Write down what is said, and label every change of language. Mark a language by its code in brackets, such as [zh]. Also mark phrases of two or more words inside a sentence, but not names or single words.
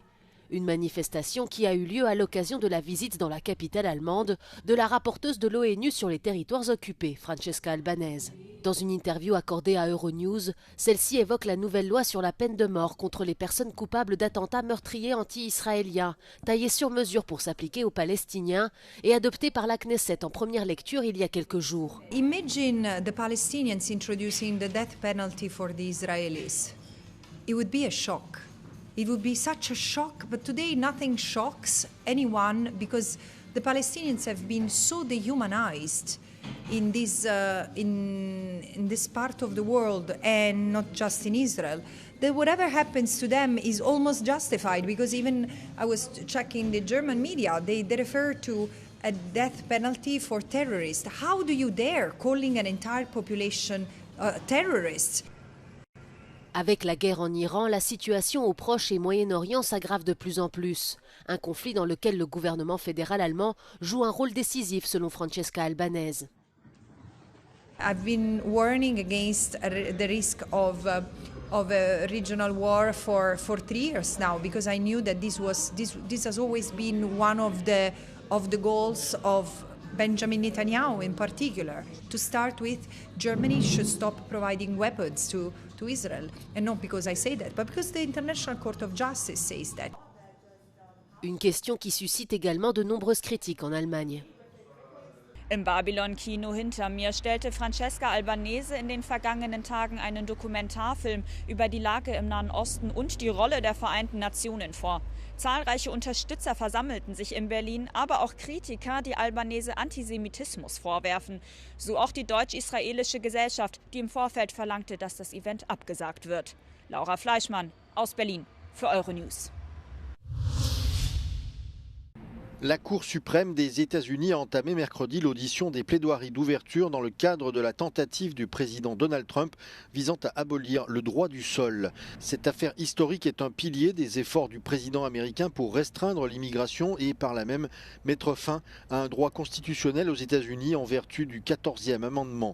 [fr] Une manifestation qui a eu lieu à l'occasion de la visite dans la capitale allemande de la rapporteuse de l'ONU sur les territoires occupés, Francesca Albanese. Dans une interview accordée à Euronews, celle-ci évoque la nouvelle loi sur la peine de mort contre les personnes coupables d'attentats meurtriers anti-israéliens, taillée sur mesure pour s'appliquer aux Palestiniens et adoptée par la Knesset en première lecture il y a quelques jours. [en] Imagine the Palestinians introducing the death penalty for the Israelis. It would be a shock. It would be such a shock, but today nothing shocks anyone because the Palestinians have been so dehumanized in this part of the world and not just in Israel, that whatever happens to them is almost justified because even I was checking the German media, they refer to a death penalty for terrorists. How do you dare calling an entire population terrorists? [fr] Avec la guerre en Iran, la situation au Proche et Moyen-Orient s'aggrave de plus en plus. Un conflit dans lequel le gouvernement fédéral allemand joue un rôle décisif selon Francesca Albanese. [en] I've been warning against the risk of a regional war for 3 years now because I knew that this has always been one of the goals of Benjamin Netanyahu in particular. To start with, Germany should stop providing weapons to Israel. And not because I say that, but because the International Court of Justice says that. [fr] Une question qui suscite également de nombreuses critiques en Allemagne. [de] Im Babylon-Kino hinter mir stellte Francesca Albanese in den vergangenen Tagen einen Dokumentarfilm über die Lage im Nahen Osten und die Rolle der Vereinten Nationen vor. Zahlreiche Unterstützer versammelten sich in Berlin, aber auch Kritiker, die Albanese Antisemitismus vorwerfen. So auch die deutsch-israelische Gesellschaft, die im Vorfeld verlangte, dass das Event abgesagt wird. Laura Fleischmann aus Berlin für Euronews. [fr] La Cour suprême des États-Unis a entamé mercredi l'audition des plaidoiries d'ouverture dans le cadre de la tentative du président Donald Trump visant à abolir le droit du sol. Cette affaire historique est un pilier des efforts du président américain pour restreindre l'immigration et par là même mettre fin à un droit constitutionnel aux États-Unis en vertu du 14e amendement.